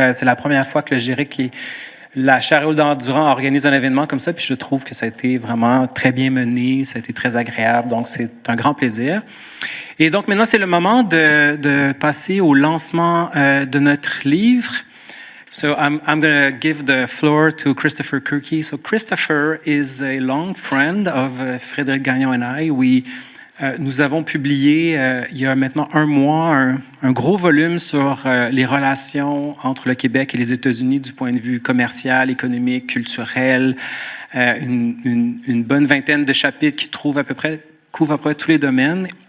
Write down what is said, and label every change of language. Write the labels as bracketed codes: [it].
[fr] C'est la première fois que le GIRIC et la chaire Raoul Dandurand organise un événement comme ça, puis je trouve que ça a été vraiment très bien mené, ça a été très agréable, donc c'est un grand plaisir. Et donc, maintenant, c'est le moment de passer au lancement de notre livre. [en] So I'm going to give the floor to Christopher Kirky. So Christopher is a long friend of Frédéric Gagnon and I. [fr] Nous avons publié il y a maintenant un mois un gros volume sur les relations entre le Québec et les États-Unis du point de vue commercial, économique, culturel. Une bonne vingtaine de chapitres qui couvrent à peu près tous les domaines.